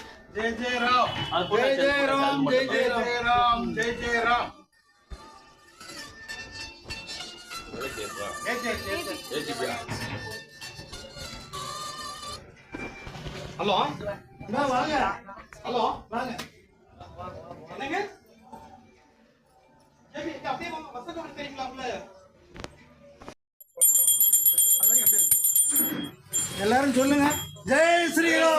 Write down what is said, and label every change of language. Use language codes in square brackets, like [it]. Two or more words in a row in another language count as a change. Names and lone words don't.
[hi] जय जय राम जय जय राम जय जय राम जय जय राम [ta] ஹலோ வாங்க ஹலோ வாங்க என்னங்க ஜெபி அப்படியே வாங்க வசந்த தெரியுங்களா உள்ள எல்லாரும் சொல்லுங்க [hi] जय श्रीराम